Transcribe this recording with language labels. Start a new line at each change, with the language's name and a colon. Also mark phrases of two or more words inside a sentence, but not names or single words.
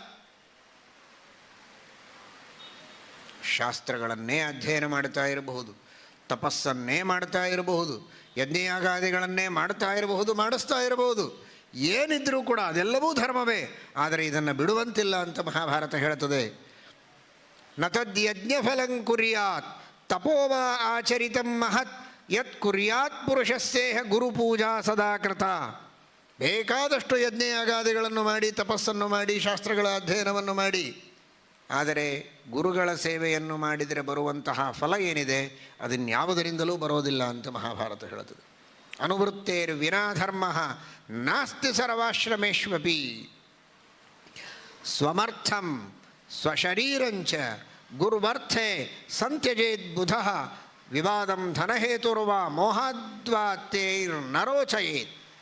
Kannada: ಶಾಸ್ತ್ರಗಳನ್ನೇ ಅಧ್ಯಯನ ಮಾಡ್ತಾ ಇರಬಹುದು, ತಪಸ್ಸನ್ನೇ ಮಾಡ್ತಾ ಇರಬಹುದು, ಯಜ್ಞಯಾಗಾದಿಗಳನ್ನೇ ಮಾಡ್ತಾ ಇರಬಹುದು, ಮಾಡಿಸ್ತಾ ಇರಬಹುದು. ಏನಿದ್ರೂ ಕೂಡ ಅದೆಲ್ಲವೂ ಧರ್ಮವೇ. ಆದರೆ ಇದನ್ನು ಬಿಡುವಂತಿಲ್ಲ ಅಂತ ಮಹಾಭಾರತ ಹೇಳ್ತದೆ.
Sanskrit: ನ ತದ್ಯಜ್ಞಫಲಂ ಕುರ್ಯಾತ್ ತಪೋವಾ ಆಚರಿತಂ ಮಹತ್ ಯತ್ ಕುರ್ಯಾತ್ ಪುರುಷಸ್ಯೇಹ ಗುರುಪೂಜಾ ಸದಾ ಕೃತ.
Kannada: ಬೇಕಾದಷ್ಟು ಯಜ್ಞಯಾಗಾದಿಗಳನ್ನು ಮಾಡಿ, ತಪಸ್ಸನ್ನು ಮಾಡಿ, ಶಾಸ್ತ್ರಗಳ ಅಧ್ಯಯನವನ್ನು ಮಾಡಿ, ಆದರೆ ಗುರುಗಳ ಸೇವೆಯನ್ನು ಮಾಡಿದರೆ ಬರುವಂತಹ ಫಲ ಏನಿದೆ ಅದನ್ಯಾವುದರಿಂದಲೂ ಬರೋದಿಲ್ಲ ಅಂತ ಮಹಾಭಾರತ ಹೇಳುತ್ತದೆ.
Sanskrit: ಅನುವೃತ್ತೇರ್ ವಿನಾಧರ್ಮ ನಾಸ್ತಿ ಸರ್ವಾಶ್ರಮೇಶ್ವಪಿ ಸ್ವಮರ್ಥಂ ಸ್ವಶರೀರಂಚ ಗುರುವರ್ಥೆ ಸಂತ್ಯಜೇದ್ ಬುಧ ವಿವಾದಂ ಧನಹೇತುರ್ವ ಮೋಹಾದ್ವಾತ್ತೇರ್ ನರೋಚಯೇತ್.